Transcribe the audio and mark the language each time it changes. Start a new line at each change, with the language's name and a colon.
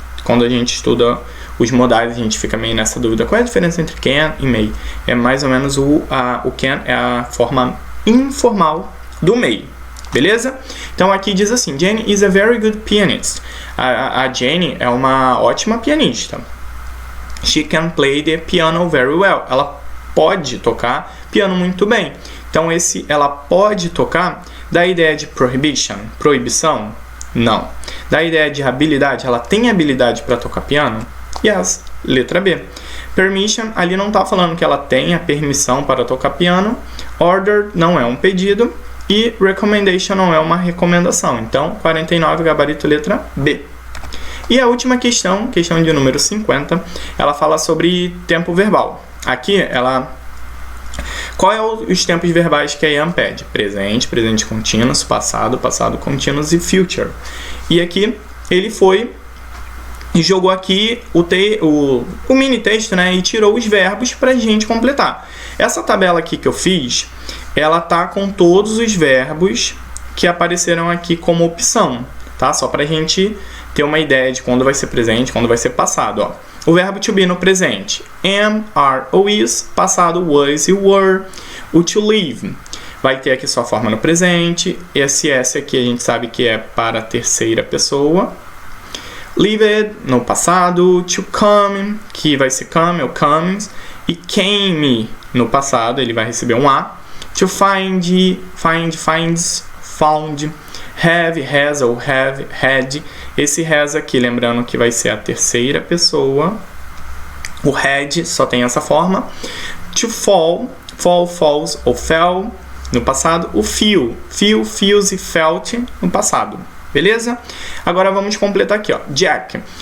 Portuguese: Quando a gente estuda os modais, a gente fica meio nessa dúvida. Qual é a diferença entre can e may? É mais ou menos o can é a forma informal do may. Beleza? Então aqui diz assim:
English: Jane is a very good pianist.
Portuguese: A Jane é uma ótima pianista.
English: She can play the piano very well.
Portuguese: Ela pode tocar piano muito bem. Então esse ela pode tocar dá a ideia de proibição? Não. Dá a ideia de habilidade? Ela tem habilidade para tocar piano? Yes. Letra B. Permission, ali não está falando que ela tem a permissão para tocar piano. Order não é um pedido. E recommendation não é uma recomendação. Então, 49, gabarito letra B. E a última questão, questão de número 50, ela fala sobre tempo verbal. Aqui, qual é os tempos verbais que a Ian pede? Presente, presente contínuo, passado, passado contínuo e future. E aqui, ele foi e jogou aqui o mini texto, né, e tirou os verbos para a gente completar. Essa tabela aqui que eu fiz, ela tá com todos os verbos que apareceram aqui como opção, tá? Só para a gente ter uma ideia de quando vai ser presente, quando vai ser passado, ó. O verbo to be no presente, am, are ou is, passado was e were. O to live vai ter aqui sua forma no presente, esse aqui a gente sabe que é para a terceira pessoa. Lived no passado, to come, que vai ser come ou comes, e came no passado, ele vai receber um A. To find, finds, found, have, has ou have, had. Esse has aqui, lembrando que vai ser a terceira pessoa. O had só tem essa forma. To fall, falls ou fell no passado. O feel, feels e felt no passado. Beleza? Agora vamos completar aqui, ó. Jack.